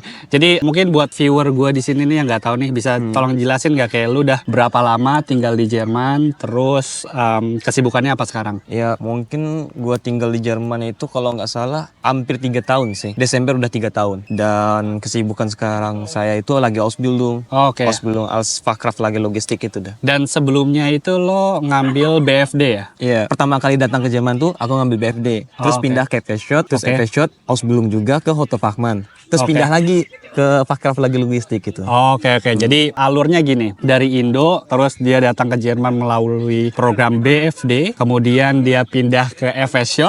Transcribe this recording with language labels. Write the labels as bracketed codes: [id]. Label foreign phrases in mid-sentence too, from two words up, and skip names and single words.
[id] Jadi mungkin buat viewer gua di sini nih yang nggak tahu nih, bisa tolong jelasin nggak kayak lu udah berapa lama tinggal di Jerman, terus kesibukannya apa sekarang? Ya mungkin gue tinggal di Jerman itu kalau nggak salah hampir 3 tahun sih. Desember udah 3 tahun. Dan kesibukan sekarang saya itu lagi Ausbildung. Oke. [de] Ausbildung als Fachkraft [id] lagi logistik itu dah. Dan sebelumnya itu lo ngambil BFD ya? Iya, pertama kali datang ke Jerman tuh aku ngambil BFD. Terus Oke. pindah ke FSJ, terus Oke. FSJ Ausbildung juga ke Hoto Fachmann. Terus Oke. pindah lagi ke Fachkraft lagi logistik gitu. Oke. Jadi alurnya gini, dari Indo terus dia datang ke Jerman melalui program BFD, kemudian dia pindah ke FSJ,